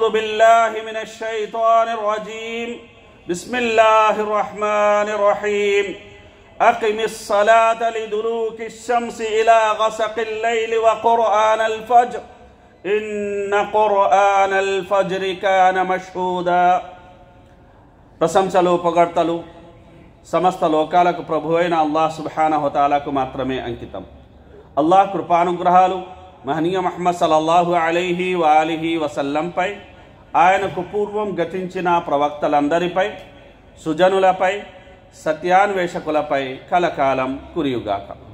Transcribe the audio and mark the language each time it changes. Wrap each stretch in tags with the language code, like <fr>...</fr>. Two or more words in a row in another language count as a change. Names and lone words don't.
<ar>بالله من الشيطان الرجيم بسم الله الرحمن الرحيم أقم الصلاة لدلوك الشمس إلى غسق الليل وقرآن الفجر إن قرآن الفجر كان مشهودا</ar> <te>ప్రశంసలు పొగడ్తలు సమస్త లోకాలకు ప్రభువైన అల్లాహ్ సుబ్హానహు వ తఆలాకు మాత్రమే అంకితం. అల్లాహ్ కృపానుగ్రహాలు మహనీయ ముహమ్మద్</te> <ar>صلى الله عليه وآله وسلم,</ar> <te>ఆయనకు పూర్వం గతించిన ప్రవక్తలందరిపై, సుజనులపై, సత్యాన్వేషకులపై కలకాలం కురియుగాక.</te>